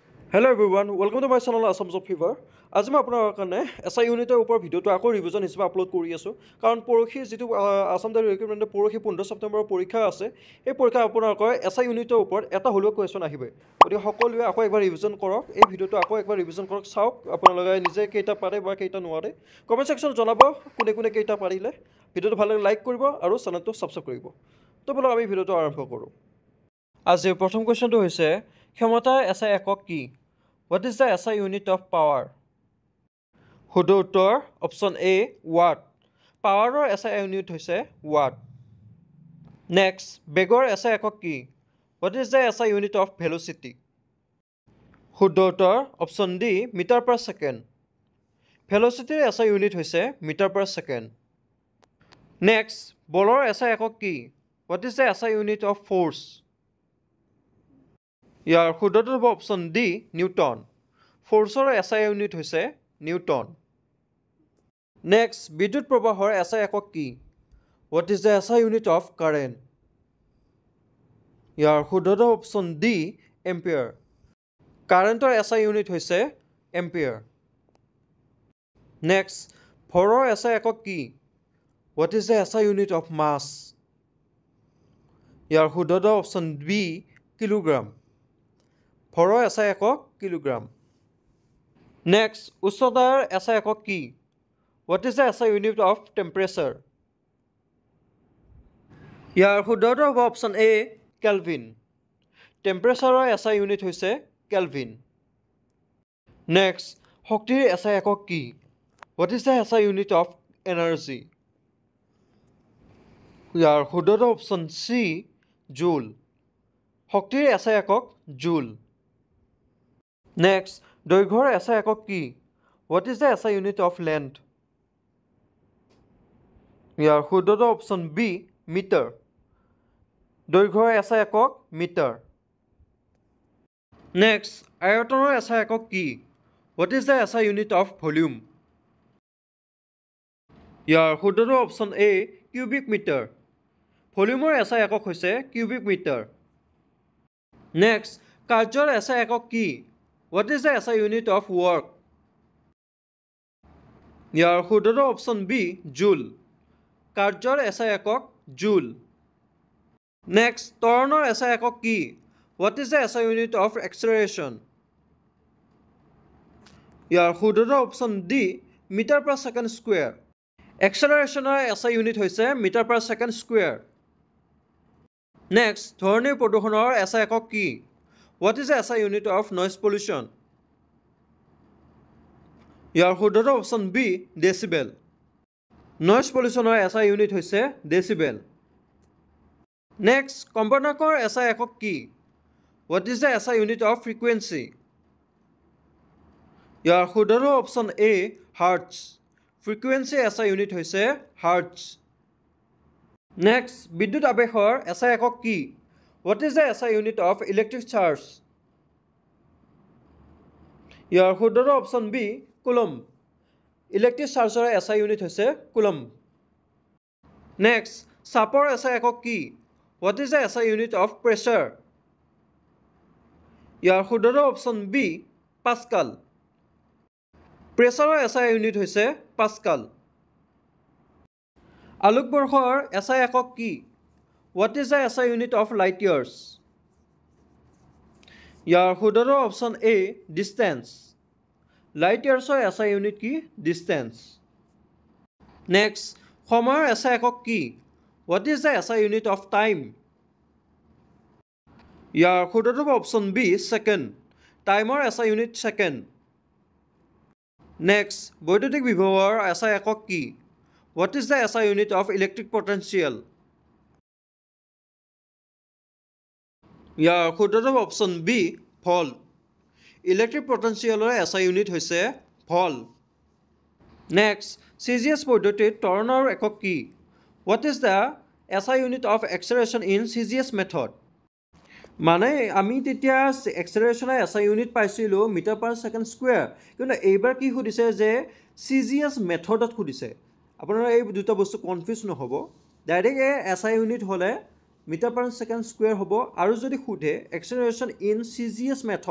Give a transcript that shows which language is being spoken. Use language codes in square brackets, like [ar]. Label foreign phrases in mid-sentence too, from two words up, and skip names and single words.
[en] Hello everyone, welcome to my channel Assam Job Fever. [as] আজি মই আপোনাৰ কাৰণে [en] SI unitৰ [as] ওপৰত ভিডিঅ'টো আকৌ ৰিভিজন হিচাপে আপলোড কৰি আছোঁ কাৰণ পৰহি যিটো [en] Assam direct recruitmentৰ [as] পৰহি 15 ছেপ্টেম্বৰৰ পৰীক্ষা আছে এই পৰীক্ষা আপোনালোকৰ [en] SI unitৰ [as] ওপৰত এটা হ'লেও কুৱেশ্যন আহিব গতিকে সকলোৱে আকৌ একবাৰ ৰিভিজন কৰক এই ভিডিঅ'টো আকৌ একবাৰ ৰিভিজন কৰক চাওক আপোনালোকে নিজে কেইটা পাৰে বা কেইটা নোৱাৰে [en] comment sectionত [as] জনাব কোনে কোনে কেইটা পাৰিলে ভিডিঅ'টো ভাল লাগে লাইক কৰিব আৰু চেনেলটো ছাবস্ক্ৰাইব কৰিব তো বলক আমি ভিডিঅ'টো আৰম্ভ কৰোঁ আজিৰ প্ৰথম কুৱেশ্যনটো হৈছে ক্ষমতাৰ এছআই একক কি [en] What is the SI unit of power? [as] শুদ্ধ উত্তৰ [en] option A [as] ৱাট [en] powerৰ SI unit [as] হৈছে ৱাট নেক্সট বেগৰ SI একক কি [en] What is the SI unit of velocity? [as] শুদ্ধ উত্তৰ [en] option D meter per second velocityৰ SI unit [as] হৈছে [en] meter per second [as] নেক্সট বলৰ SI একক কি [en] What is the SI unit of force? [as] ইয়াৰ শুদ্ধটো হ'ব [en] option D Newton forceৰ SI unit [as] হৈছে নিউটন নেক্সট বিদ্যুৎ প্ৰবাহৰ SI একক কি [en] What is the SI unit of current? [as] ইয়াৰ শুদ্ধটো [en] option D ampere currentৰ SI unit [as] হৈছে এম্পিয়াৰ নেক্সট ভৰৰ SI একক কি [en] What is the SI unit of mass? [as] ইয়াৰ শুদ্ধটো [en] option B kilogram [as] ভৰৰ SI একক কিলোগ্ৰাম নেক্সট উচ্চতাৰ SI একক কি [en] What is the SI unit of temperature? [as] ইয়াৰ শুদ্ধটো হ'ব [en] option A Kelvin temperatureৰ SI unit [as] হৈছে কেলভিন নেক্সট শক্তিৰ SI একক কি [en] What is the SI unit of energy? [as] ইয়াৰ শুদ্ধটো [en] option C joule [as] শক্তিৰ SI একক জুল নেক্সট দৈৰ্ঘ্যৰ SI একক কি [en] What is the SI unit of length? [as] ইয়াৰ শুদ্ধটো [en] option B meter [as] দৈৰ্ঘ্যৰ SI একক মিটাৰ নেক্সট আয়তনৰ SI একক কি [en] What is the SI unit of volume? [as] ইয়াৰ শুদ্ধটো [en] option A cubic meter volumeৰ SI [as] একক হৈছে [en] cubic meter [as] নেক্সট কাৰ্যৰ SI একক কি [en] What is the SI unit of work? [as] ইয়াৰ শুদ্ধটো [en] option B joule [as] কাৰ্যৰ SI একক জুল নেক্সট ত্বৰণৰ SI একক কি [en] What is the SI unit of acceleration? [as] ইয়াৰ শুদ্ধটো [en] option D meter per second square accelerationৰ SI unit [as] হৈছে [en] meter per second square [as] নেক্সট ধ্বনিৰ প্ৰদূষণৰ SI একক কি [en] What is the SI unit of noise pollution? [as] ইয়াৰ শুদ্ধটো [en] option B decibel noise pollutionৰ SI unit [as] হৈছে ডেচিবেল নেক্সট কম্পনাকৰ SI একক কি [en] What is the SI unit of frequency? [as] ইয়াৰ শুদ্ধটো [en] option A hertz frequency SI unit [as] হৈছে হাৰ্টছ নেক্সট বিদ্যুৎ আৱেশৰ SI একক কি [en] What is the SI unit of electric charge? [as] ইয়াৰ শুদ্ধটো [en] option B coulomb electric chargeৰ SI unit [as] হৈছে কুলম্ব নেক্সট চাপৰ SI একক কি [en] What is the SI unit of pressure? [as] ইয়াৰ শুদ্ধটো [en] option B pascal pressureৰ SI unit [as] হৈছে পাস্কাল আলোকবৰ্ষৰ SI একক কি [en] What is the SI unit of light years? [as] ইয়াৰ শুদ্ধটো [en] option A distance light yearsৰ SI unit [as] কি ডিষ্টেঞ্চ নেক্সট সময়ৰ SI একক কি [en] What is the SI unit of time? [as] ইয়াৰ শুদ্ধটো [en] option B second timeৰ SI unit [as] ছেকেণ্ড নেক্সট বৈদ্যুতিক বিভৱৰ SI একক কি [en] What is the SI unit of electric potential? [as] ইয়াৰ শুদ্ধটো [en] option B volt electric potentialৰ SI unit [as] হৈছে ভল্ট নেক্সট CGS পদ্ধতিত ত্বৰণৰ একক কি [en] What is the SI unit of acceleration in CGS method? [as] মানে আমি তেতিয়া [en] accelerationৰ SI unit [as] পাইছিলোঁ [en] meter per second square [as] কিন্তু এইবাৰ কি সুধিছে যে [en] CGS methodত [as] সুধিছে আপোনাৰ এই দুটা বস্তু কনফিউজ নহ'ব [en] direct SI unit [as] হ'লে [en] meter per second square [as] হ'ব আৰু যদি সোধে [en] acceleration in CGS